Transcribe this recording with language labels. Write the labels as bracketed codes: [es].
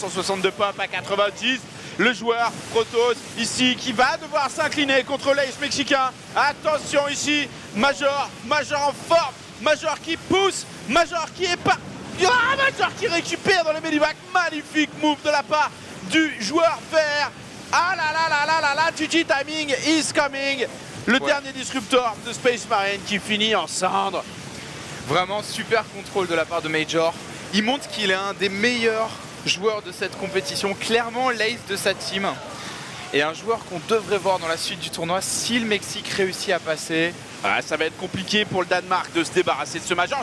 [fr] 162 pop à 90. Le joueur Protoss ici qui va devoir s'incliner contre l'ace mexicain. Attention ici, Major en forme. Major qui pousse, Major qui est pas... Major qui récupère dans le medivac. Magnifique move de la part du joueur vert. [en] Ah là, GG timing is coming. [fr] Le dernier disruptor de Space Marine qui finit en cendres. Vraiment super contrôle de la part de Major. Il montre qu'il est un des meilleurs joueurs de cette compétition. Clairement l'ace de sa team. Et un joueur qu'on devrait voir dans la suite du tournoi si le Mexique réussit à passer. Ah, ça va être compliqué pour le Danemark de se débarrasser de ce Major.